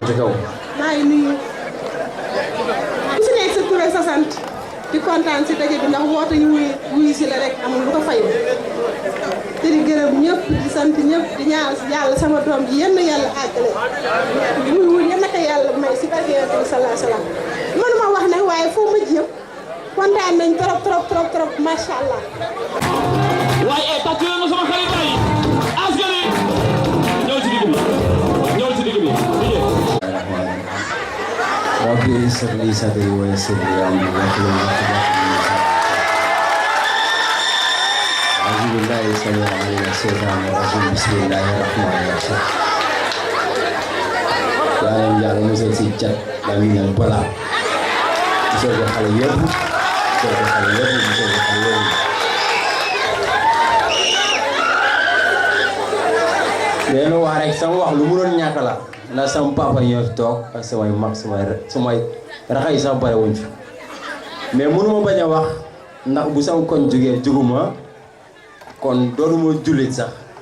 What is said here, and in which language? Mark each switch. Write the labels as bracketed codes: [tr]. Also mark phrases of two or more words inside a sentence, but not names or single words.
[wo] maa ngi nuyu ku si nekk sa tur ak sa sant di kontaan si daje bi ndax woote ñu wuyu si la rek amul lu ko fayu te di gërëm ñëpp di sant ñëpp di ñaan yàlla sama doom ji yenn yàlla àggale li muy wut yenn ko yàlla may si barke Yonent bi [ar] صلى الله عليه وسلم [wo] mënuma wax nag waaye foo mujj yëpp kontaan nañ trop [ar] ما شاء الله. [wo] waaye tàcc leen ma sama xarit yi askan wi ñëw ci digg bi ñëw ci digg bi. [ar] رب يسر لي صدري ويسر لي أمري واحلل أعوذ بالله السميع العليم من الشيطان الرجيم بسم الله الرحمن الرحيم [wo] yàlla yàlla musal si cat lamiñal balaa musal ko xale yëpp musal ko xale yëpp musal ko xale yëpp leen wax rek sama wax lu mu doon ñàkk la ndax sama papa ñoo fi toog ak samay mag samay raxa yi sax bare wuñ fi mais mënuma bañ a wax ndax bu sama koñ jógee juguma kon doonuma jullit sax